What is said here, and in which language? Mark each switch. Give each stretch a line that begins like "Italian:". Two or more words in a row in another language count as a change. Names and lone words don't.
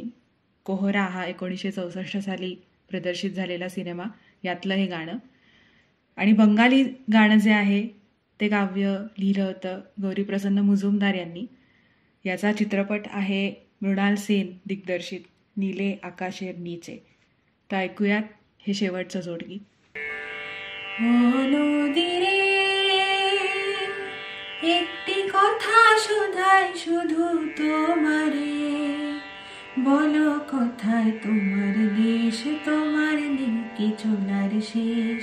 Marathi: कोहरा हा 1964 साली प्रदर्शित झालेला सिनेमा, यातलं हे गाणं. आणि बंगाली गाणं जे आहे ते काव्य लिहिलं होतं गौरीप्रसन्न मुजुमदार यांनी. याचा चित्रपट आहे मृणाल सेन दिग्दर्शित नीले आकाशेर नीचे. तर ऐकूयात हे शेवटचं जोडगीत.
Bangla: নদীরে একটি কথা শোধাই শুধু তোমারে, বলো কোথায় তোমার দেশ, তোমার নেই কি চলার শেষ।